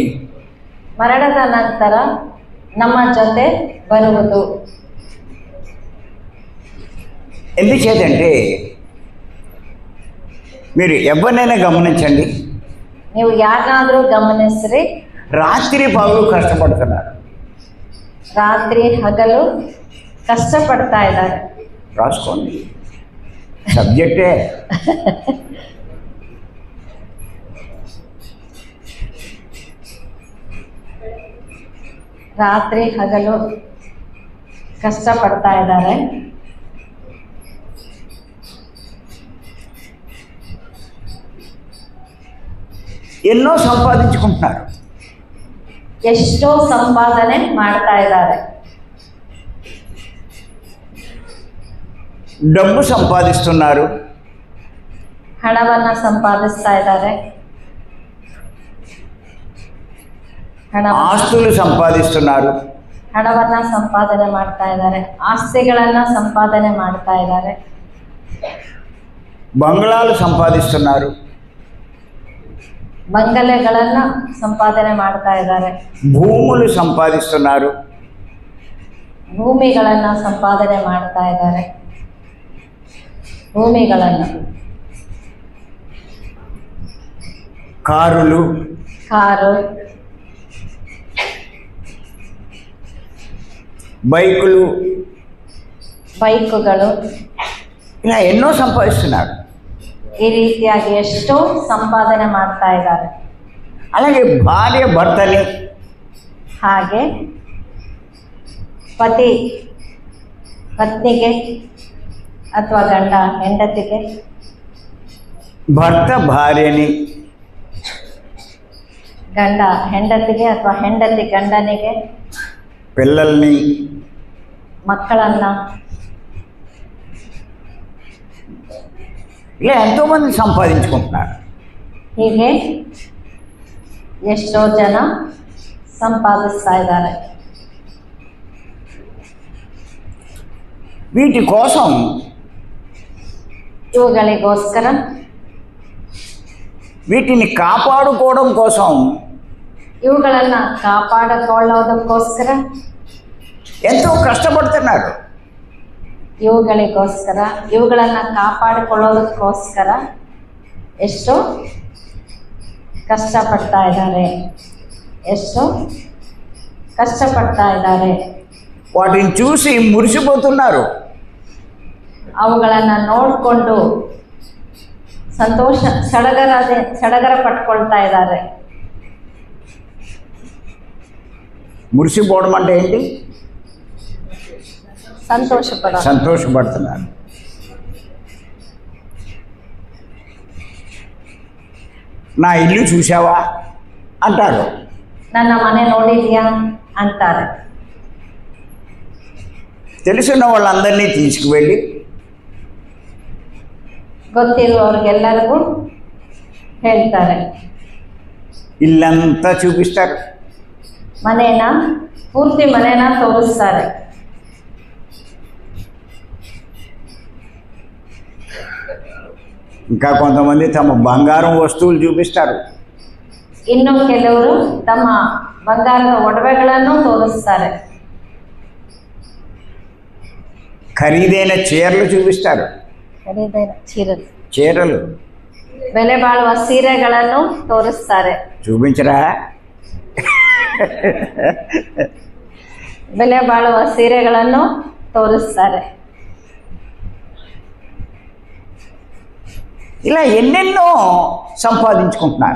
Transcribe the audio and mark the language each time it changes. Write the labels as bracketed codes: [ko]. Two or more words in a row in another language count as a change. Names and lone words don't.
[kn] ಮರಣದ ನಂತರ ನಮ್ಮ ಜೊತೆ ಬರುವುದು. [te] ఎందుచేతంటే మీరు ఎవరినైనా గమనించండి, [kn] ನೀವು ಯಾರನ್ನಾದ್ರೂ ಗಮನಿಸ್ರಿ, [te] రాత్రి పగలు కష్టపడుతున్నారు. [kn] ರಾತ್ರಿ ಹಗಲು ಕಷ್ಟಪಡ್ತಾ ಇದ್ದಾರೆ. [te] రాసుకోండి సబ్జెక్టే. [kn] ರಾತ್ರಿ ಹಗಲು ಕಷ್ಟಪಡ್ತಾ ಇದ್ದಾರೆ. [te] ఎన్నో సంపాదించుకుంటున్నారు, [kn] ಎಷ್ಟೋ ಸಂಪಾದನೆ ಮಾಡ್ತಾ ಇದ್ದಾರೆ. [te] డబ్బు సంపాదిస్తున్నారు, [kn] ಹಣವನ್ನ ಸಂಪಾದಿಸ್ತಾ ಇದ್ದಾರೆ. [te] ఆస్తులు సంపాదిస్తున్నారు, [kn] ಹಣವನ್ನ ಸಂಪಾದನೆ ಮಾಡ್ತಾ ಇದ್ದಾರೆ. ಆಸ್ತಿಗಳನ್ನ ಸಂಪಾದನೆ ಮಾಡ್ತಾ ಇದ್ದಾರೆ. [te] బంగ్లాలు సంపాదిస్తున్నారు, [kn] ಬಂಗಲೆಗಳನ್ನ ಸಂಪಾದನೆ ಮಾಡ್ತಾ ಇದ್ದಾರೆ. [te] భూములు సంపాదిస్తున్నారు, [kn] ಭೂಮಿಗಳನ್ನ ಸಂಪಾದನೆ ಮಾಡ್ತಾ ಇದ್ದಾರೆ. ಭೂಮಿಗಳನ್ನ, [te] కారులు, కారు, బైకులు, [kn] ಬೈಕುಗಳು, [te] ఇలా ఎన్నో సంపాదిస్తున్నారు. [kn] ಈ ರೀತಿಯಾಗಿ ಎಷ್ಟೋ ಸಂಪಾದನೆ ಮಾಡ್ತಾ ಇದ್ದಾರೆ. [te] అలాగే భార్య భర్తని, [kn] ಹಾಗೆ ಪತಿ ಪತ್ನಿಗೆ ಅಥವಾ ಗಂಡ ಹೆಂಡತಿಗೆ, [te] భర్త భార్యని, [kn] ಗಂಡ ಹೆಂಡತಿಗೆ ಅಥವಾ ಹೆಂಡತಿ ಗಂಡನಿಗೆ, [te] పిల్లల్ని, [kn] ಮಕ್ಕಳನ್ನ, [te] ఇలా ఎంతోమంది సంపాదించుకుంటున్నారు. [kn] ಹೀಗೆ ಎಷ್ಟೋ ಜನ ಸಂಪಾದಿಸ್ತಾ ಇದ್ದಾರೆ. [te] వీటి కోసం [kn] ಇವುಗಳಿಗೋಸ್ಕರ, [te] వీటిని కాపాడుకోవడం కోసం [kn] ಇವುಗಳನ್ನು ಕಾಪಾಡಿಕೊಳ್ಳೋದಕ್ಕೋಸ್ಕರ, [te] ఎంతో కష్టపడుతున్నారు. [kn] ಇವುಗಳಿಗೋಸ್ಕರ, ಇವುಗಳನ್ನು ಕಾಪಾಡಿಕೊಳ್ಳೋದಕ್ಕೋಸ್ಕರ ಎಷ್ಟು ಕಷ್ಟಪಡ್ತಾ ಇದ್ದಾರೆ, ಎಷ್ಟು ಕಷ್ಟಪಡ್ತಾ ಇದ್ದಾರೆ. [te] వాటిని చూసి మురిసిపోతున్నారు. [kn] ಅವುಗಳನ್ನು ನೋಡಿಕೊಂಡು ಸಂತೋಷ ಸಡಗರ ಪಟ್ಕೊಳ್ತಾ ಇದ್ದಾರೆ. [te] మురిసిపోవడం అంటే ఏంటి? సంతోషపడుతున్నారు. నా ఇల్లు చూసావా అంటారు. [kn] ನನ್ನ ಮನೆ ನೋಡಿದ್ಯಾ ಅಂತಾರೆ. [te] తెలిసిన వాళ్ళందరినీ తీసుకువెళ్ళి [kn] ಗೊತ್ತಿರುವವ್ರಿಗೆಲ್ಲರಿಗೂ ಹೇಳ್ತಾರೆ. [te] ఇల్లంతా చూపిస్తారు. [kn] ಪೂರ್ತಿ ಮನೇನ ತೋರಿಸ್ತಾರೆ. [te] ఇంకా కొంతమంది తమ బంగారం వస్తువులు చూపిస్తారు. [kn] ಇನ್ನು ಕೆಲವರು ತಮ್ಮ ಬಂಗಾರದ ಒಡವೆಗಳನ್ನು ತೋರಿಸ್ತಾರೆ. [te] ఖరీదైన చీరలు చూపిస్తారు. చీరలు, [kn] ಬೆಲೆ ಬಾಳುವ ಸೀರೆಗಳನ್ನು ತೋರಿಸ್ತಾರೆ. [te] చూపించరా? [kn] ಬೆಲೆ ಬಾಳುವ ಸೀರೆಗಳನ್ನು ತೋರಿಸ್ತಾರೆ. [te] ఇలా ఎన్నెన్నో సంపాదించుకుంటున్నారు.